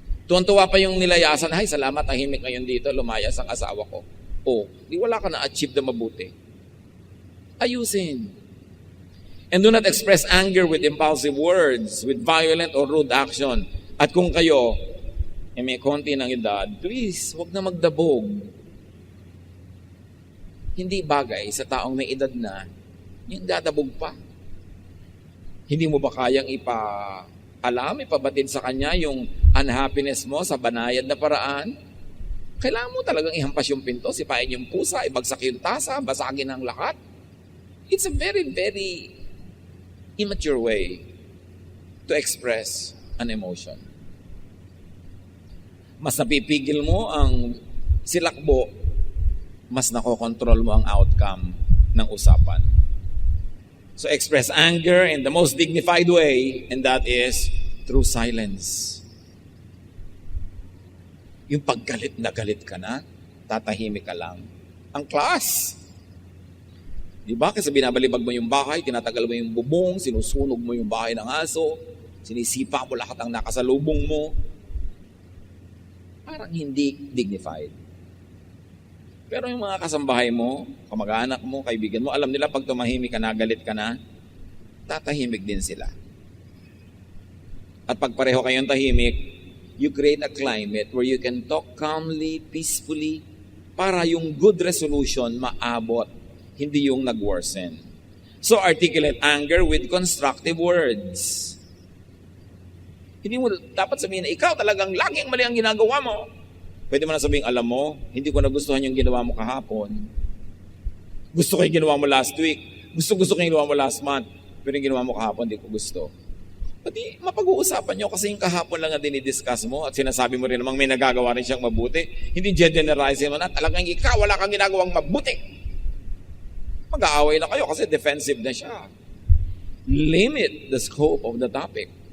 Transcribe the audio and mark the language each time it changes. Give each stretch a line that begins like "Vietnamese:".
Filipino: Tuwan-tuwa pa yung nilayasan, ay salamat, tahimik ngayon dito, lumayas ang asawa ko. Di wala ka na-achieve na mabuti. Ayusin.
English: And do not express anger with impulsive words, with violent or rude action.
Filipino: At kung kayo, may konti ng edad, please, huwag na magdabog. Hindi bagay sa taong may edad na, yung dadabog pa. Hindi mo ba kayang ipabatid sa kanya yung unhappiness mo sa banayad na paraan? Kailangan mo talagang ihampas yung pinto, sipain yung pusa, ibagsak yung tasa, basagin ang lahat.
English: It's a very, very immature way to express an emotion.
Filipino: Mas napipigil mo ang silakbo, mas nakokontrol mo ang outcome ng usapan.
English: So express anger in the most dignified way, and that is through silence.
Filipino: Yung paggalit na galit ka na, tatahimik ka lang. Ang class. Di ba? Kasi binabalibag mo yung bahay, tinatagal mo yung bubong, sinusunog mo yung bahay ng aso, sinisipa mo lahat ang nakasalubong mo. Parang hindi dignified. Pero yung mga kasambahay mo, kamag-anak mo, kaibigan mo, alam nila pag tumahimik ka na, galit ka na, tatahimik din sila. At pag pareho kayong tahimik,
English: you create a climate where you can talk calmly, peacefully,
Filipino: para yung good resolution maabot, hindi yung nag-worsen.
English: So articulate anger with constructive words.
Filipino: Hindi mo dapat sabihin na ikaw talagang laging mali ang ginagawa mo. Pwede mo na sabihin, alam mo, hindi ko nagustuhan yung ginawa mo kahapon. Gusto ko yung ginawa mo last week. Gusto ko yung ginawa mo last month. Pero yung ginawa mo kahapon, hindi ko gusto. Pati mapag-uusapan nyo kasi yung kahapon lang na dinidiscuss mo at sinasabi mo rin namang may nagagawa rin siyang mabuti. Hindi generalize mo na talagang ikaw wala kang ginagawang mabuti. Mag-aaway na kayo kasi defensive na siya.
English: Limit the scope of the topic.